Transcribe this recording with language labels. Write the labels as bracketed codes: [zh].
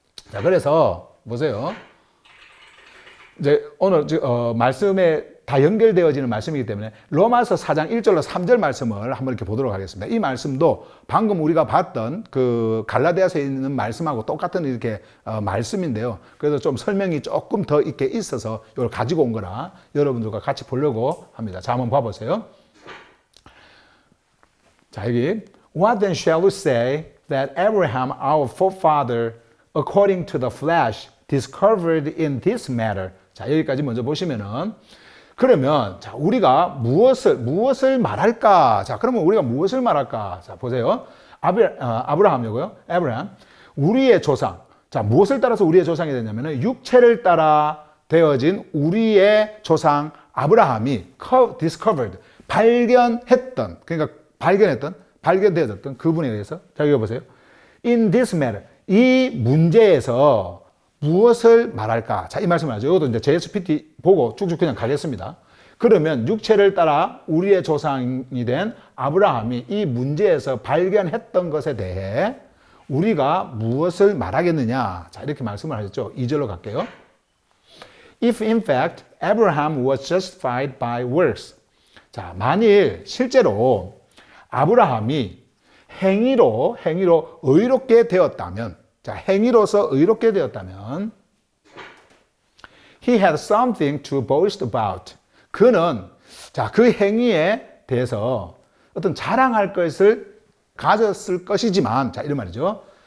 [ko] 자, 그래서 보세요. 이제 오늘 말씀에 다 연결되어지는 말씀이기 때문에 로마서 4장 1절로 3절 말씀을 한번 이렇게 보도록 하겠습니다. 이 말씀도 방금 우리가 봤던 그 갈라디아서에 있는 말씀하고 똑같은 이렇게 말씀인데요. 그래서 좀 설명이 조금 더 이렇게 있어서 이걸 가지고 온 거라 여러분들과 같이 보려고 합니다. 자, 한번 봐보세요. 자, 여기 [en] What then shall we say that Abraham, our forefather, according to the flesh, discovered in this matter? [ko] 자, 여기까지 먼저 보시면은 그러면 자, 우리가 무엇을 말할까? 자, 그러면 우리가 무엇을 말할까? 자, 보세요. 아브라함이고요. 아브라함. 우리의 조상. 자, 무엇을 따라서 우리의 조상이 되냐면은 육체를 따라 되어진 우리의 조상 아브라함이 discovered 발견했던 그러니까 발견되어졌던 그분에 의해서 자, 여기 보세요. [en] In this matter. [ko] 이 문제에서 무엇을 말할까? 자, 이 말씀을 하죠. 이것도 이제 JSPT 보고 쭉쭉 그냥 가겠습니다. 그러면 육체를 따라 우리의 조상이 된 아브라함이 이 문제에서 발견했던 것에 대해 우리가 무엇을 말하겠느냐? 자, 이렇게 말씀을 하셨죠. 2절로 갈게요. [en] If in fact Abraham was justified by works. [ko] 자, 만일 실제로 아브라함이 행위로 의롭게 되었다면 자, 행위로서 의롭게 되었다면 [en] he had something to boast about. [ko] 그는 자, 그 행위에 대해서 어떤 자랑할 것을 가졌을 것이지만 자, 이런 말이죠.